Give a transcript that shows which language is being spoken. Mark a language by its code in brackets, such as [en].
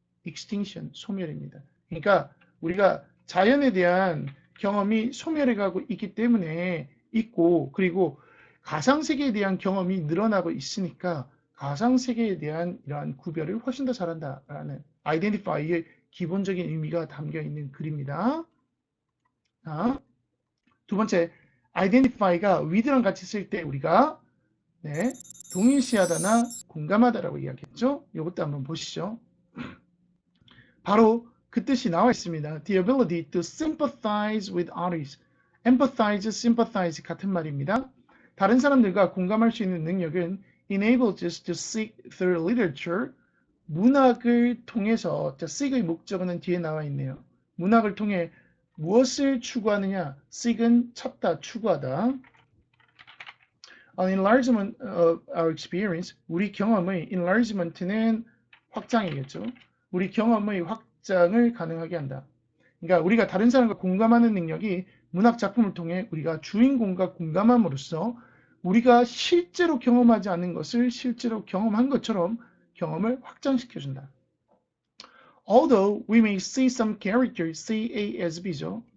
[ko] extinction, 소멸입니다. 그러니까 우리가 자연에 대한 경험이 소멸해가고 있기 때문에 있고, 그리고 가상세계에 대한 경험이 늘어나고 있으니까 가상세계에 대한 이러한 구별을 훨씬 더 잘한다라는 identify의 기본적인 의미가 담겨 있는 글입니다. 자, 두 번째, identify가 with랑 같이 쓸 때 우리가 동일시하다나 공감하다라고 이야기했죠. 이것도 한번 보시죠. 바로 그 뜻이 나와 있습니다. [en] The ability to sympathize with others. [ko] empathize, sympathize 같은 말입니다. 다른 사람들과 공감할 수 있는 능력은 [en] enables us to seek through literature. [ko] 문학을 통해서, 자, seek의 목적어는 뒤에 나와 있네요. 문학을 통해 무엇을 추구하느냐? seek은 찾다, 추구하다. [en] An enlargement of our experience. [ko] 우리 경험의 enlargement는 확장이겠죠. 우리 경험의 확장을 가능하게 한다. 그러니까 우리가 다른 사람과 공감하는 능력이 문학 작품을 통해 우리가 주인공과 공감함으로써 우리가 실제로 경험하지 않은 것을 실제로 경험한 것처럼 경험을 확장시켜준다. [en] Although we may see some characters, CASB죠.